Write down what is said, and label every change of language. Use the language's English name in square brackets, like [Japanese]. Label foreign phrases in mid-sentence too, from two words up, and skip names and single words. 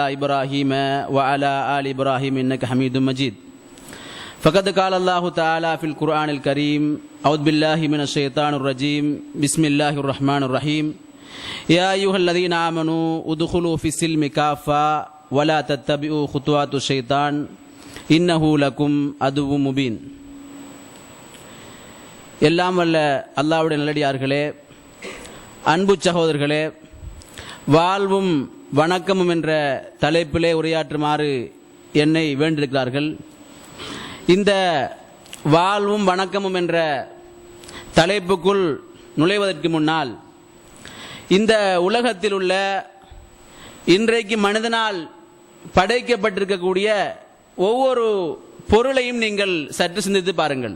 [Arabic] إبراهيم وعلى آل إبراهيم إنك حميد مجيد فقد قال الله تعالى في القرآن الكريم أعوذ بالله من الشيطان الرجيم بسم الله الرحمن الرحيم يا أيها الذين آمنوا ادخلوا في السلم كافة ولا تتبعوا خطوات الشيطان إنه لكم عدو مبين [Tamil] எல்லாம் வல்ல அல்லாஹ்வுடைய நல்லடியார்களே, அன்பு சகோதரர்களே, வாழ்வும் வணக்கமும் என்ற தலைப்பிலே உரையாற்றுமாறு என்னை வேண்டியிருக்கிறார்கள். இந்த வாழ்வும் வணக்கமும் என்ற தலைப்புக்குள் நுழைவதற்கு முன்னால் இந்த உலகத்தில் உள்ள இன்றைக்கு மனிதனால் படைக்கப்பட்டிருக்கக்கூடிய ஒவ்வொரு பொருளையும் நீங்கள் சற்று சிந்தித்து பாருங்கள்.